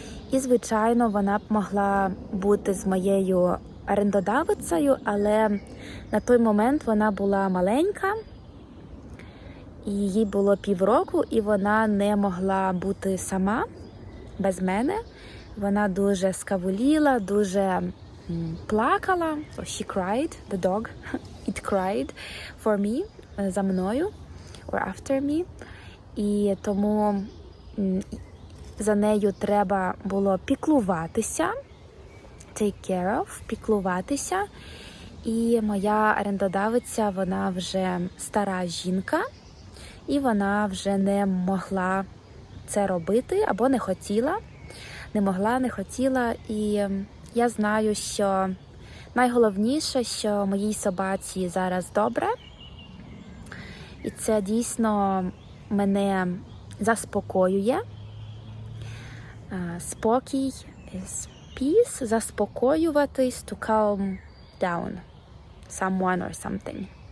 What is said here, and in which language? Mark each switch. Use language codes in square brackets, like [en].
[uk] І, звичайно, вона б могла бути з моєю орендодавицею, але на той момент вона була маленька, і їй було півроку, і вона не могла бути сама без мене. Вона дуже скавуліла, дуже плакала. [en] So she cried, the dog, it cried for me, [uk] за мною, [en] or after me. [uk] І тому за нею треба було піклуватися, [en] take care of, [uk] піклуватися. І моя орендодавиця, вона вже стара жінка, і вона вже не могла це робити, або не хотіла. Не могла, не хотіла. І я знаю, що найголовніше, що моїй собаці зараз добре. І це дійсно мене заспокоює. [en] Спокій is peace, заспокоюватись, to calm down someone or something.